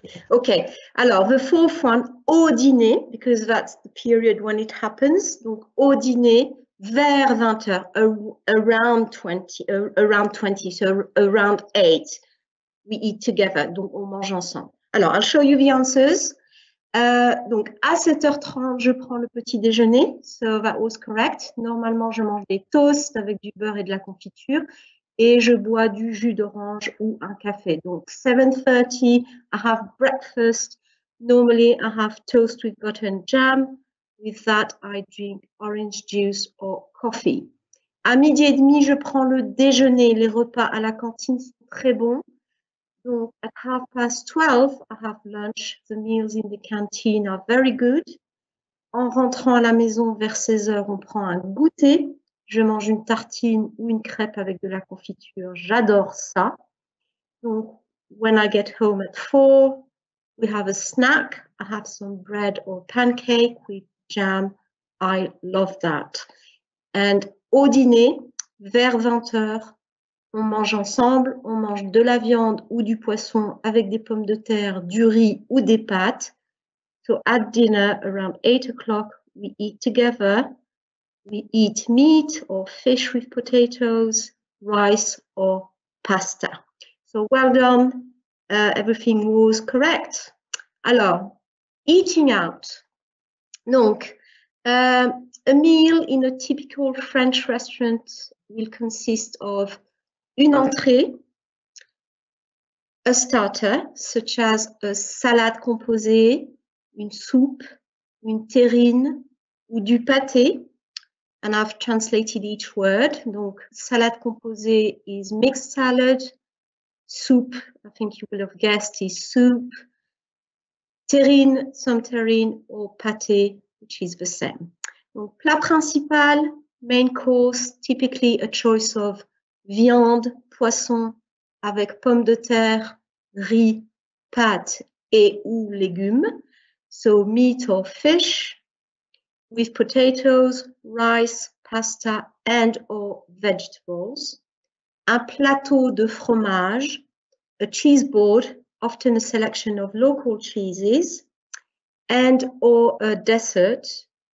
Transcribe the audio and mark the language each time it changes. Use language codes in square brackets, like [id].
[en] Okay, alors the fourth one, au dîner, because that's the period when it happens. [fr] Donc au dîner, vers 20h, [en] around 20, so around 8, we eat together. [fr] Donc on mange ensemble. [en] Alors, I'll show you the answers. [fr] Donc à 7h30, je prends le petit déjeuner. [en] So that was correct. [fr] Normalement, je mange des toasts avec du beurre et de la confiture. Et je bois du jus d'orange ou un café. [en] Donc, 7:30, I have breakfast. Normally, I have toast with butter and jam. With that, I drink orange juice or coffee. [fr] À midi et demi, je prends le déjeuner. Les repas à la cantine sont très bons. [en] Donc, at 12:30, I have lunch. The meals in the canteen are very good. [fr] En rentrant à la maison vers 16h, on prend un goûter. Je mange une tartine ou une crêpe avec de la confiture. J'adore ça. [en] Donc, when I get home at 4, we have a snack. I have some bread or pancake with jam. I love that. [fr] And au dîner, vers 20h, on mange ensemble. On mange de la viande ou du poisson avec des pommes de terre, du riz ou des pâtes. [en] So at dinner, around 8 o'clock, we eat together. We eat meat or fish with potatoes, rice or pasta. So well done. Everything was correct. Alors, eating out. Donc, a meal in a typical French restaurant will consist of une entrée, a starter, such as a salade composée, une soupe, une terrine ou du pâté. And I've translated each word. Donc, salade composée is mixed salad. Soup, I think you will have guessed, is soup. Terrine, some terrine, or pâté, which is the same. [fr] Donc, plat principal, [en] main course, typically a choice of [fr] viande, poisson, avec pommes de terre, riz, pâtes et ou légumes. [en] So meat or fish, with potatoes, rice, pasta, and or vegetables. [fr] Un plateau de fromage, [en] a cheese board, often a selection of local cheeses, and or a dessert.